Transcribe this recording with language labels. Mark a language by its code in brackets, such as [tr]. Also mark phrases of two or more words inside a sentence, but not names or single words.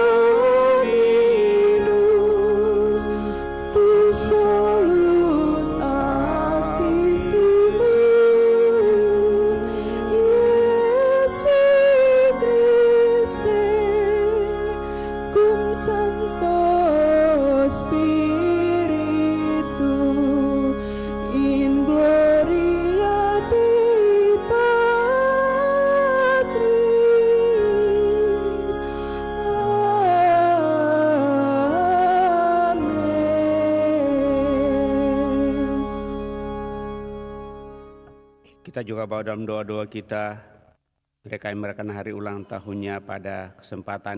[la] Dominus tu solus Altissimus Iesu Christe cum Sancto Spiritu in gloria Dei Patris. Amen. [id] Kita juga bawa dalam doa-doa kita, mereka yang merayakan hari ulang tahunnya pada kesempatan